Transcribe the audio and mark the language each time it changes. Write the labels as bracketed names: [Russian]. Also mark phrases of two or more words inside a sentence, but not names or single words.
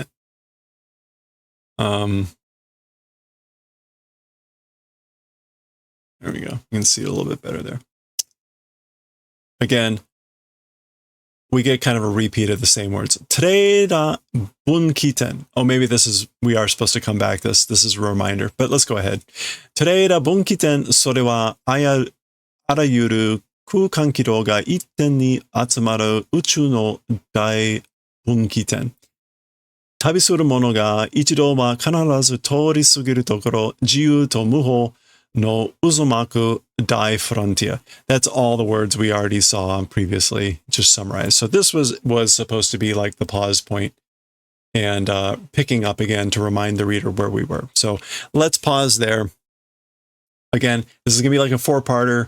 [English] There we go. You can see it a little bit better there. Again, we get kind of a repeat of the same words. [Japanese] テレダ分岐点. [English] Oh, maybe we are supposed to come back. This is a reminder, but let's go ahead. [Japanese] テレダ分岐点、それはあらゆる空間岐路が一点に集まる宇宙の大分岐点. 旅する者が一度は必ず通り過ぎるところ, 自由と無法の渦巻く大フロンティア. [English] That's all the words we already saw previously, just summarized. So this was supposed to be like the pause point and picking up again to remind the reader where we were. So let's pause there. Again, this is going to be like a 4-parter.